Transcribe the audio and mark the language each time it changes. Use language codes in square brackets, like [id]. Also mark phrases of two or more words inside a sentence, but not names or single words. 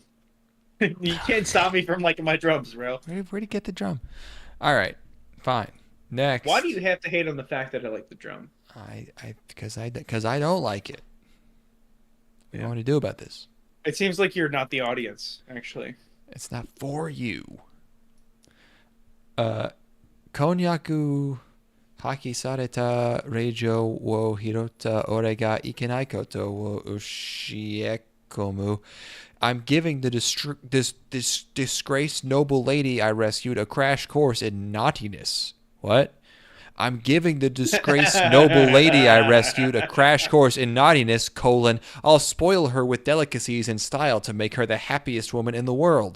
[en] You can't stop me from liking my drums, bro. Where'd you get the drum? All right, fine. Next. Why do you have to hate on the fact that I like the drum? Because I don't like it. What do you want me to do about this? It seems like you're not the audience, actually. It's not for you. Konyaku, Haki sareta Reijou wo Hirotta ore ga ikenai koto wo Oshiekomu. I'm giving the this disgraced noble lady I rescued a crash course in naughtiness. What? I'm giving the disgraced noble lady I rescued a crash course in naughtiness, I'll spoil her with delicacies and style to make her the happiest woman in the world.